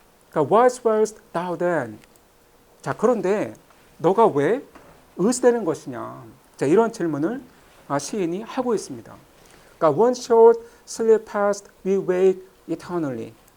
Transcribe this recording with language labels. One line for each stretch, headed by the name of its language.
Korean: 그러니까
English: why swearest thou then?
Korean: 자, 그런데 너가 왜 의스되는 것이냐? 자, 이런 질문을 시인이 하고 있습니다. 그러니까
English: one short sleep past we wake eternally.